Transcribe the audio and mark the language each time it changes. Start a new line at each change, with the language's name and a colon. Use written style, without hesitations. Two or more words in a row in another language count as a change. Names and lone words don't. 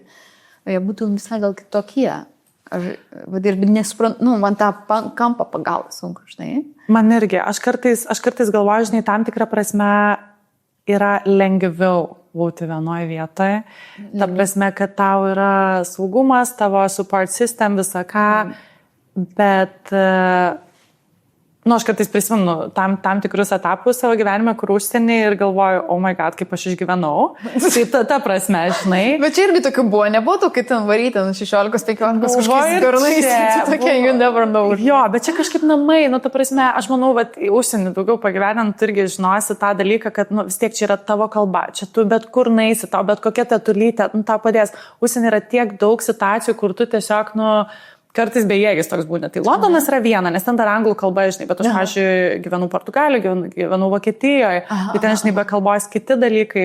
Lithuanian: Jie būtų visai gal kitokie. Ir nesuprantu, man tą kampą pagauti sunku, žinai. Man irgi, aš kartais galvoju, žinai, tam tikrą prasme yra lengviau būti vienoje vietoje. Ta prasme, kad tau yra saugumas, tavo
English: support system,
Lithuanian: visą ką, bet, aš kartais prisimenu tam tikrus etapus savo gyvenime, kur užsienį ir galvoju,
English: oh my god,
Lithuanian: kaip aš išgyvenau. Tai ta prasme, žinai. Bet čia irgi tokių buvo, nebuvo to, kai ten varyti 16-15 kažkokiais garnais. Tokie,
English: you never know.
Lithuanian: Jo, bet čia kažkaip namai, ta prasme, aš manau, užsienį daugiau pagyvenant, tu irgi žinosi tą dalyką, kad vis tiek čia yra tavo kalba, čia tu bet kur naisi, tau bet kokia tetulytė, tau padės. Užsienį yra tiek daug situacijų, kur tu tiesiog, kartais bejėgis toks būna. Tai Londonas yra viena, nes ten dar anglų kalba, žinai, bet aš, pavyzdžiui, gyvenu Portugalijoje, gyvenu Vokietijoje, tai ten, žinai, be kalbos kiti dalykai.